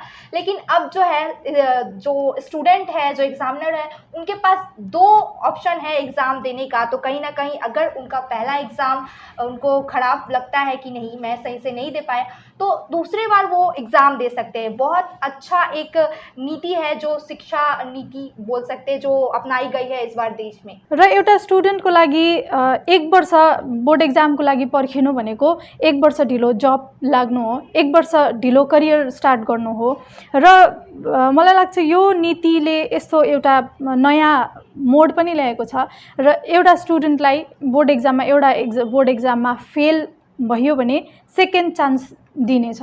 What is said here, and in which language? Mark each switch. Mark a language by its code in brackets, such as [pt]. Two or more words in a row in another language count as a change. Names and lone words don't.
[hi] लेकिन अब जो है, जो स्टूडेंट है, जो एग्ज़ामिनर है, उनके पास 2 ऑप्शन है एग्ज़ाम देने का। तो कहीं ना कहीं अगर उनका पहला एग्ज़ाम उनको ख़राब लगता है कि नहीं, मैं सही से नहीं दे पाया, तो दूसरी बार वो एग्ज़ाम दे सकते हैं। बहुत अच्छा एक नीति है जो शिक्षा नीति बोल सकते हैं जो अपनाई गई है इस बार देश में? [ne] र एउटा स्टुडेन्टको लागि 1 वर्ष [en] board examको [ne] लागि पर्खिनु भनेको 1 वर्ष ढिलो जब लाग्नु हो, 1 वर्ष ढिलो [en] career start [ne] गर्नु हो। र मलाई लाग्छ यो नीतिले यस्तो एउटा नयाँ मोड पनि ल्याएको छ र एउटा स्टुडेन्टलाई [en] board examमा [ne] फेल भयो भने [en] second chance [ne] दिनेछ।